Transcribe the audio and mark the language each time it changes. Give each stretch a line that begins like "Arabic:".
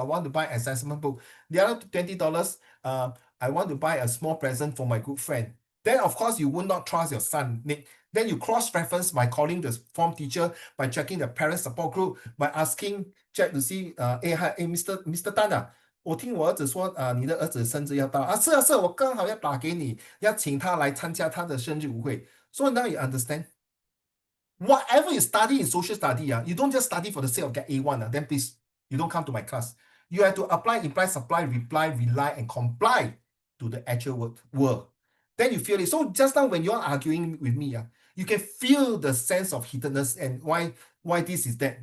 English: I want to buy assessment book. The other $20, I want to buy a small present for my good friend. Then, of course, you would not trust your son, Nick. Then you cross-reference by calling the form teacher, by checking the parent support group, by asking, check to see, hi, Mr.
Chinese: Tan 我听我儿子说，你的儿子生日要到啊，是啊，是啊，我刚好要打给你，要请他来参加他的生日舞会。
English: So now you understand. Whatever you study in social study, you don't just study for the sake of get A1. Then please, you don't come to my class. You have to apply, imply, supply, reply, rely, and comply to the actual world. Then you feel it. So just now when you're arguing with me, you can feel the sense of heatedness and why this is that.